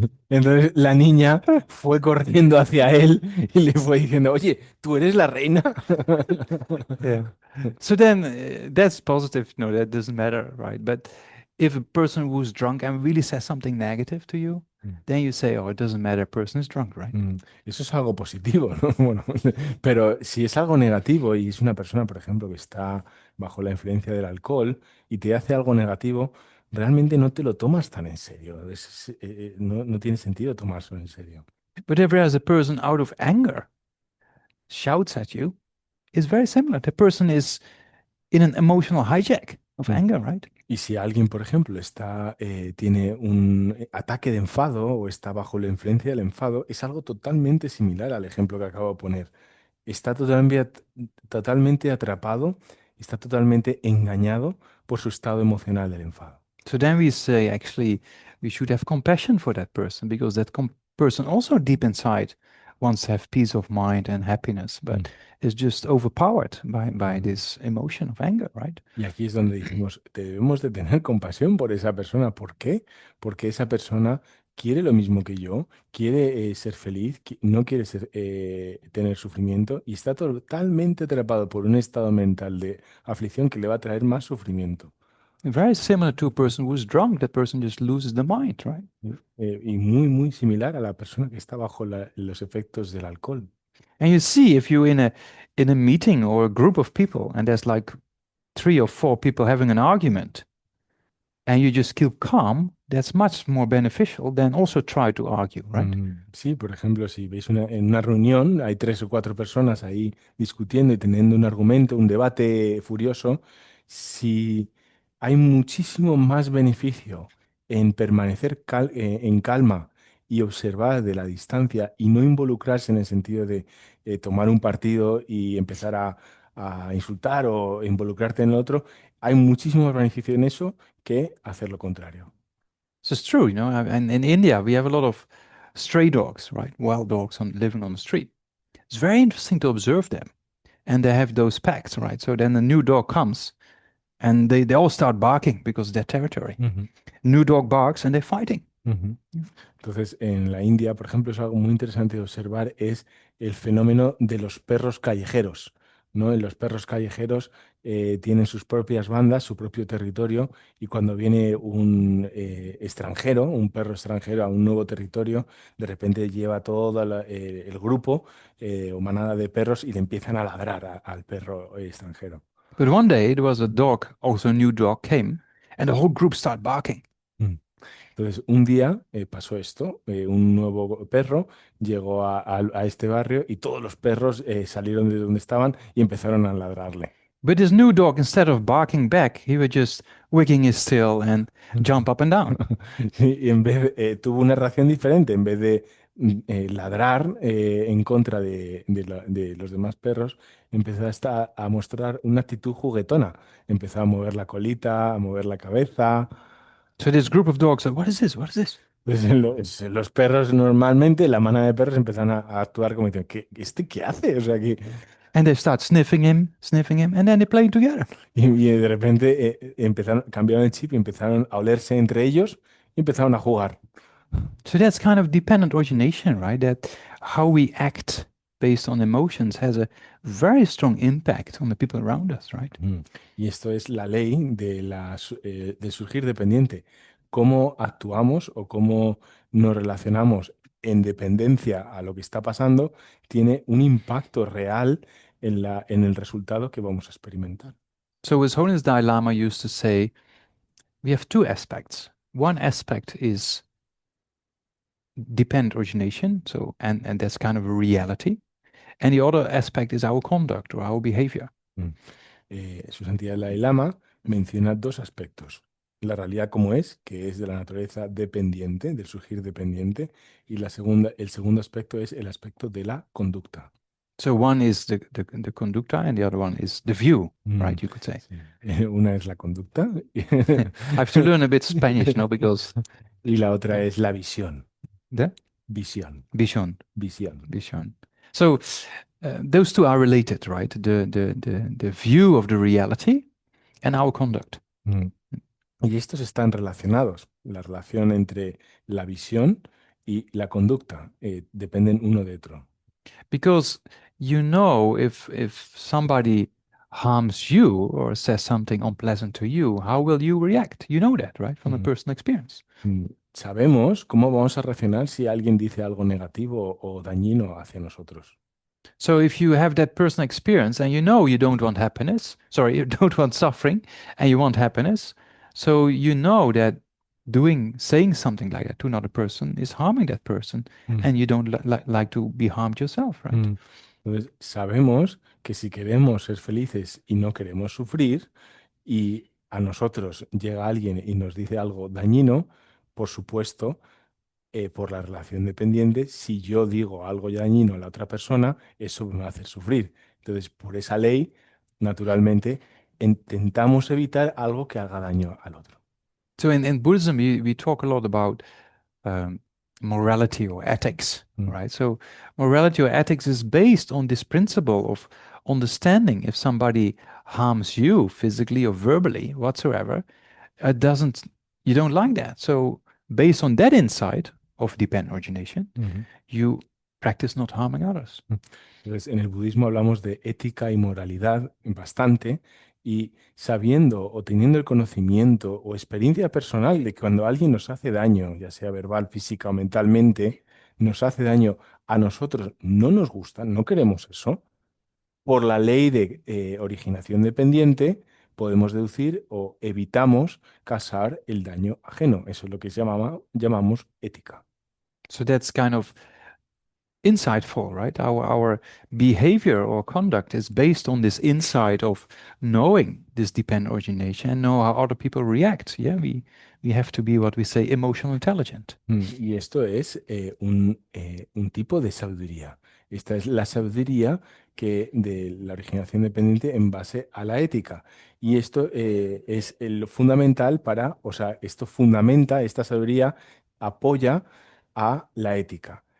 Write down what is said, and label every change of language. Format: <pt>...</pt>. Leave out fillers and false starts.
<es>Entonces la niña fue corriendo hacia él y le fue diciendo, oye, ¿tú eres la reina?</es> <en>Yeah. So then that's positive. No, that doesn't matter, right? But if a person who's drunk and really says something negative to you, then you say, "Oh, it doesn't matter. A person is drunk, right?"</en> <es>Mm, Eso es algo positivo, ¿no? Bueno, pero si es algo negativo y es una persona, por ejemplo, que está bajo la influencia del alcohol y te hace algo negativo, realmente no te lo tomas tan en serio. No tiene sentido tomárselo en serio.</es> <en>But if there's a person out of anger shouts at you, it's very similar. The person is in an emotional hijack of Mm. anger, right?</en> <es>Y si alguien, por ejemplo, tiene un ataque de enfado o está bajo la influencia del enfado, es algo totalmente similar al ejemplo que acabo de poner. Está totalmente atrapado, está totalmente engañado por su estado emocional del enfado.</es> <en>So then we say, actually, we should have compassion for that person because that person also deep inside wants to have peace of mind and happiness, Mm. but is just overpowered by this emotion of anger, right?</en> <es>Y aquí es donde dijimos, debemos de tener compasión por esa persona. ¿Por qué? Porque esa persona quiere lo mismo que yo, quiere ser feliz, no quiere tener sufrimiento y está totalmente atrapado por un estado mental de aflicción que le va a traer más sufrimiento.</es> <en>Very similar to a person who's drunk, that person just loses the mind, right?</en> <es>Y muy, muy similar a la persona que está bajo los efectos del alcohol.</es> <en>And you see, if you're in a meeting or a group of people and there's like 3 or 4 people having an argument, and you just keep calm, that's much more beneficial than also try to argue, right?</en> <es>Sí, por ejemplo, si veis en una reunión, hay 3 o 4 personas ahí discutiendo y teniendo un argumento, un debate furioso, si hay muchísimo más beneficio en permanecer en calma y observar de la distancia y no involucrarse en el sentido de tomar un partido y empezar a insultar o involucrarte en el otro, hay muchísimo más beneficio en eso que hacer lo contrario.</es> <en>So it's true, and in India, we have a lot of stray dogs, right? Wild dogs living on the street. It's very interesting to observe them. And they have those packs, right? So then a new dog comes and they all start barking because it's their territory. New dog barks and they're fighting. Ujú.</en> <es>Entonces, en la India, por ejemplo, es algo muy interesante de observar, es el fenómeno de los perros callejeros. ¿no? Los perros callejeros tienen sus propias bandas, su propio territorio, y cuando viene un extranjero, un perro extranjero a un nuevo territorio, de repente lleva todo el grupo o manada de perros y le empiezan a ladrar al perro extranjero.</es> <en>But one day there was a dog, also a new dog came, and the whole group started barking. Mm.</en> <es>Entonces, un día pasó esto, un nuevo perro llegó a este barrio y todos los perros salieron de donde estaban y empezaron a ladrarle.</es> <en>But this new dog, instead of barking back, he was just wagging his tail and jump up and down.</en> <es>Y en vez tuvo una reacción diferente, en vez de ladrar en contra de los demás perros, empezó hasta a mostrar una actitud juguetona. Empezó a mover la colita, a mover la cabeza.</es> <en>So this group of dogs said, "What is this? What is this?"</en> <es>Pues los perros normalmente, la manada de perros empezaron a actuar como diciendo, ¿este qué hace? O sea,</es> <en>And they start sniffing him, and then they play together.</en> <es>y de repente cambiaron el chip y empezaron a olerse entre ellos y empezaron a jugar.</es> <en>So that's kind of dependent origination, right? That how we act based on emotions has a very strong impact on the people around us, right?</en> <es>Y esto es la ley del surgir dependiente. Cómo actuamos o cómo nos relacionamos en dependencia a lo que está pasando tiene un impacto real en el resultado que vamos a experimentar.</es> <en>So His Holiness Dalai Lama used to say, we have two aspects. One aspect is dependent origination, so and that's kind of a reality. And the other aspect is our conduct or our behavior. Mm.</en> <es>Su Santidad el Dalai Lama menciona dos aspectos. La realidad como es, que es de la naturaleza dependiente, del surgir dependiente, y el segundo aspecto es el aspecto de la conducta.</es> <en>So one is the conducta and the other one is the view, right? Mm, You could say.</en> <es>sí. Una es la conducta</es> <en>I have to learn a bit Spanish now because</en> <es>y la otra es la visión.</es> <en>the</en> <es>Visión,</es> <en>vision,</en> <es>visión.</es> <en>vision. So those two are related, right? The view of the reality and our conduct. Mm.</en> <es>Y estos están relacionados. La relación entre la visión y la conducta dependen uno de otro.</es> <en>Because you know if somebody harms you or says something unpleasant to you, how will you react? You know that, right? From a Mm. personal experience.</en> <es>Sabemos cómo vamos a reaccionar si alguien dice algo negativo o dañino hacia nosotros.</es> <en>So if you have that personal experience and you know you don't want happiness, sorry, you don't want suffering and you want happiness, so you know that saying something like that to another person is harming that person and you don't like to be harmed yourself, right?</en> <es>Entonces, sabemos que si queremos ser felices y no queremos sufrir, y a nosotros llega alguien y nos dice algo dañino, por supuesto, por la relación dependiente, si yo digo algo dañino a la otra persona, eso me va a hacer sufrir. Entonces, por esa ley, naturalmente, intentamos evitar algo que haga daño al otro.</es> <en>So in Buddhism, we talk a lot about morality or ethics, right? So morality or ethics is based on this principle of understanding if somebody harms you physically or verbally, whatsoever, you don't like that. So based on that insight of dependent origination, you practice not harming others.</en> <es>Entonces, en el budismo hablamos de ética y moralidad bastante, y sabiendo o teniendo el conocimiento o experiencia personal de que cuando alguien nos hace daño, ya sea verbal, física o mentalmente, nos hace daño a nosotros, no nos gusta, no queremos eso, por la ley de originación dependiente podemos deducir o evitamos causar el daño ajeno. Eso es lo que llamamos ética.</es> <en>So that's kind of insightful, right? Our behavior or conduct is based on this insight of knowing this dependent origination and know how other people react. Yeah, we have to be what we say emotional intelligent.</en> <es>Y esto es un tipo de sabiduría. Esta es la sabiduría de la originación dependiente en base a la ética. Y esto es lo fundamental o sea, esto fundamenta, esta sabiduría apoya a la ética.</es>